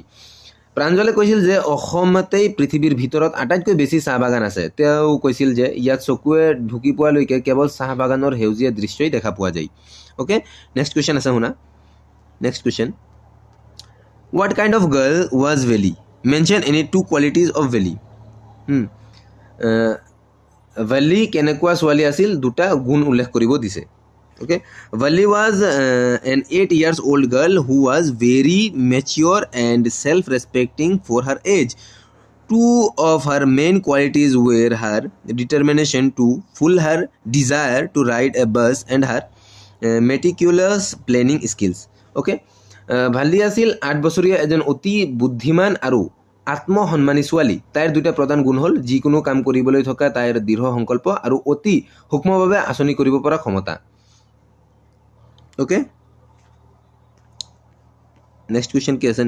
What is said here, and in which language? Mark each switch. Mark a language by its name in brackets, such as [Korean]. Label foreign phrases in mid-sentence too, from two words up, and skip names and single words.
[Assamese] প্ৰাঞ্জলে কৈছিল যে অসমতেই পৃথিৱীৰ ভিতৰত আটাইতকৈ বেছি চাহ বাগান আছে। তেওঁ কৈছিল যে ইয়াত চকুৱে ঢুকি পোৱালৈকে কেৱল চাহ বাগানৰ সেউজীয়া দৃশ্যই দেখা পোৱা যায়। অ'কে, [English] next question [Assamese] আছে শুনা। [English] next question, What kind of girl was Veli? Mention any two qualities of Veli. [Assamese] Vali কেনেকুৱা ছোৱালী আছিল, দুটা গুণ উল্লেখ কৰিব দিছে। [English] Okay, Vali was an 8 years old girl who was very mature and self-respecting for her age. Two of her main qualities were her determination to fulfill her desire to ride a bus and her meticulous planning skills. [Assamese] Okay, Vali আছিল 8 বছৰীয়া এজন অতি বুদ্ধিমান আৰু আত্মসন্মানী ছোৱালী। তাইৰ দুটা প্ৰধান গুণ হ'ল যিকোনো কাম কৰিবলৈ থকা তাইৰ দৃঢ় সংকল্প আৰু অতি সূক্ষ্মভাৱে আঁচনি কৰিব পৰা ক্ষমতা। অ'কে, [English] next question [Assamese] কি আছে?